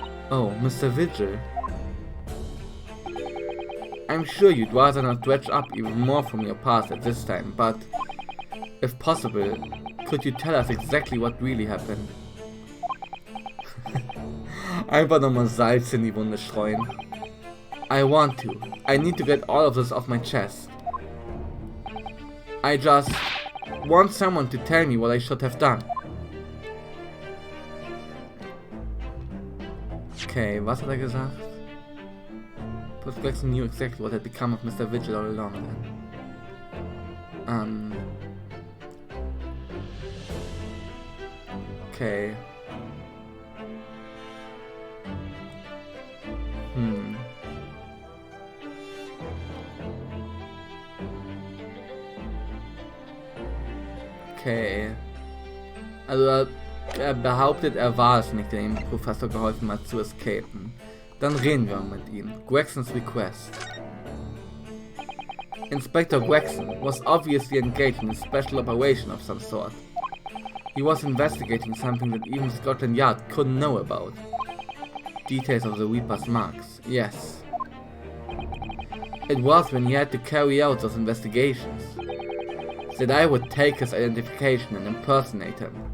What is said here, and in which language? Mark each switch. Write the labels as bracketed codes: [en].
[en] Oh, Mr. Vigil. I'm sure you'd rather not dredge up even more from your past at this time, but if possible, could you tell us exactly what really happened? [de] Einfach nochmal Salz in die Wunde streuen. [en] I want to. I need to get all of this off my chest. I just want someone to tell me what I should have done. [de] Okay, was hat gesagt? [en] Perhaps Gregson knew exactly what had become of Mr. Vigil all along then. Okay. Okay. [de] Also er behauptet, er war es nicht, der dem Professor geholfen hat zu escapen. Dann reden wir mit ihm. [en] Gregson's request. Inspector Gregson was obviously engaged in a special operation of some sort. He was investigating something that even Scotland Yard couldn't know about. Details of the Reaper's marks, yes. It was when he had to carry out those investigations that I would take his identification and impersonate him.